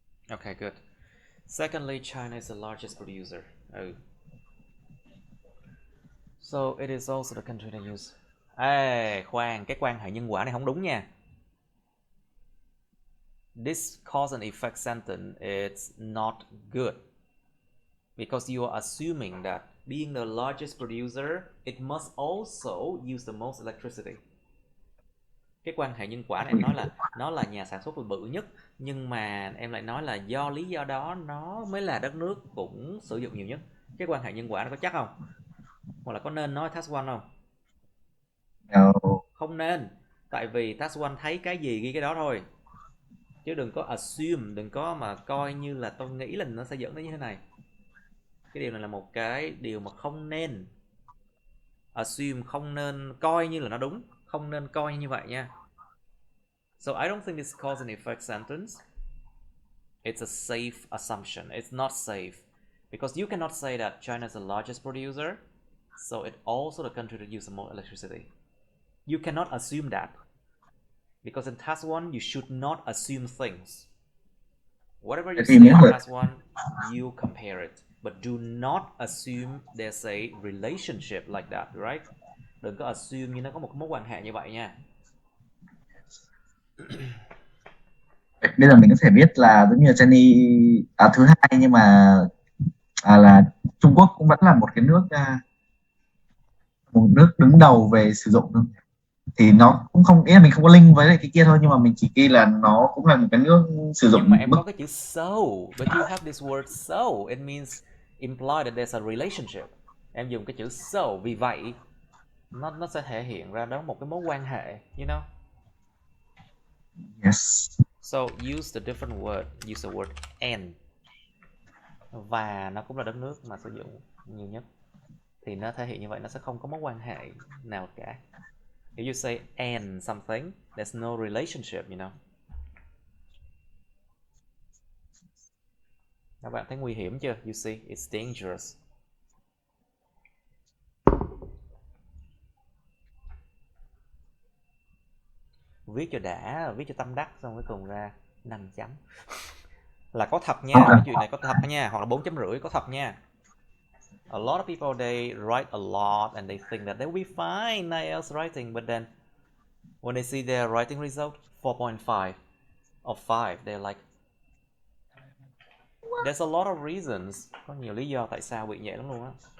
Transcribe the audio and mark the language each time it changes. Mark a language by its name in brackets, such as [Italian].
[English] Okay, good. Secondly, China is the largest producer. So it is also the country that use. [Vietnamese] Khoan, cái quan hệ nhân quả này không đúng nha. [English] This cause and effect sentence is not good. Because you are assuming that being the largest producer, it must also use the most electricity. [Vietnamese] Cái quan hệ nhân quả này em nói là nó là nhà sản xuất bự nhất, nhưng mà em lại nói là do lý do đó nó mới là đất nước cũng sử dụng nhiều nhất. Cái quan hệ nhân quả nó có chắc không? Hoặc là có nên nói task one không? [English] No. [Vietnamese] Không nên. Tại vì task one thấy cái gì ghi cái đó thôi. Chứ đừng có assume, đừng có mà coi như là tôi nghĩ là nó sẽ dẫn đến như thế này. Cái điều này là một cái điều mà không nên assume, không nên coi như là nó đúng, không nên coi như vậy nha. [English] So I don't think this cause and effect sentence. It's a safe assumption. It's not safe because you cannot say that China is the largest producer, so it also the country that uses more electricity. You cannot assume that because in task one you should not assume things. Whatever you say in task one, you compare it, but do not assume there's a relationship like that, right? [Vietnamese] Đừng có assume như nó có một mối quan hệ như vậy nha. Bây giờ mình có thể biết là giống như Jenny thứ hai, nhưng mà là Trung Quốc cũng vẫn là một cái nước đứng đầu về sử dụng thôi. Thì nó cũng không, ý là mình không có link với lại cái kia thôi, nhưng mà mình chỉ ghi là nó cũng là một cái nước sử dụng. Nhưng mà em có cái chữ so, [English] but you have this word so, it means imply that there's a relationship. [Vietnamese] Em dùng cái chữ so, vì vậy nó sẽ thể hiện ra đó một cái mối quan hệ, [English] you know. Yes. So use the different word, use the word and. [Vietnamese] Và nó cũng là đất nước mà sử dụng nhiều nhất. Thì nó thể hiện như vậy, nó sẽ không có mối quan hệ nào cả. [English] If you say and something, there's no relationship, you know. [Vietnamese] Các bạn thấy nguy hiểm chưa? [English] You see, it's dangerous. [Vietnamese] Viết cho đã, viết cho tâm đắc, xong cuối cùng ra 5 chấm. Là có thật nha, cái chuyện này có thật nha, hoặc là 4 chấm rưỡi có thật nha. [English] A lot of people, they write a lot and they think that they will be fine in IELTS writing, but then when they see their writing result 4.5 of 5, they're like, there's a lot of reasons. [Vietnamese] Có nhiều lý do tại sao bị vậy lắm luôn á.